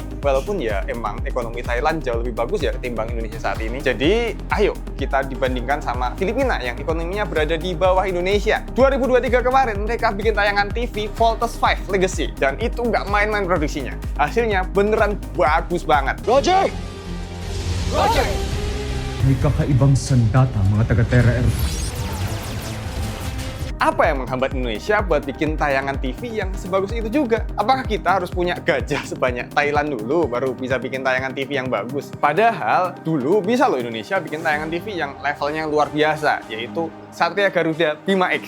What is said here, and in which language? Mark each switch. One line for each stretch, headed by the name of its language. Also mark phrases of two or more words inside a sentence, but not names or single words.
Indonesian: Walaupun ya emang ekonomi Thailand jauh lebih bagus ya ketimbang Indonesia saat ini. Jadi ayo kita dibandingkan sama Filipina yang ekonominya berada di bawah Indonesia. 2023 kemarin mereka bikin tayangan TV Voltes 5 Legacy. Dan itu nggak main-main produksinya. Hasilnya beneran bagus banget. Roger!
Filipino: May kakaibang sandata mga taga-Terra Earth.
Indonesian: Apa yang menghambat Indonesia buat bikin tayangan TV yang sebagus itu juga? Apakah kita harus punya gajah sebanyak Thailand dulu baru bisa bikin tayangan TV yang bagus? Padahal dulu bisa loh Indonesia bikin tayangan TV yang levelnya luar biasa, yaitu Satria Garuda Bima X.